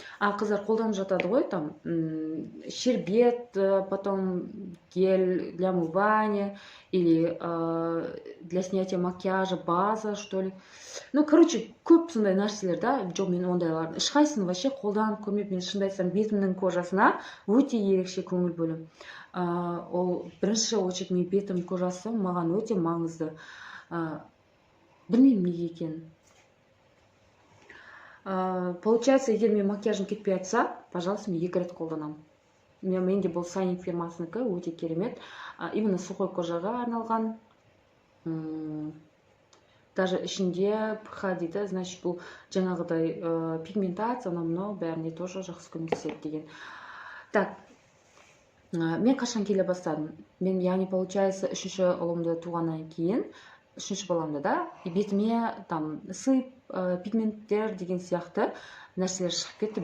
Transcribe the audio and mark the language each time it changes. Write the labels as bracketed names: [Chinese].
[Kazakh] Қыздар қолданып жатады ғой, [Russian] там щербет, потом гель для умывания или для снятия макияжа, база, что ли. Ну, короче, [Kazakh] көп сондай нәрселер, да? Жоқ, мен ондайларды ешқайсысын вообще қолданып көрмеп, мен шынымды айтсам бетімнің кожасына өте ерекше көңіл бөлем. Ол бірінші очередь мен бетім кожасы маған өте маңызды. Білмеймін неге екенін. Получается, егер мен макияжым кетпей жатса, пожалуйста, мен 2 рет қолданамын. Менде бұл Сайник фирмасынікі өте керемет. [Russian] Именно сухой [Kazakh] кожаға арналған. Даже ішінде ПХ дейді, значит, бұл жаңағыдай пигментация, мынау бәріне тоже жақсы көмектеседі деген. Так, мен қашан келе бастадым? Мен, яғни, получается, 3-ші ұлымды туғаннан кейін, 3-ші баламды, да, бетіме [Russian] там сып, [Kazakh] пигменттер деген сияқты нәрселер шығып кетті.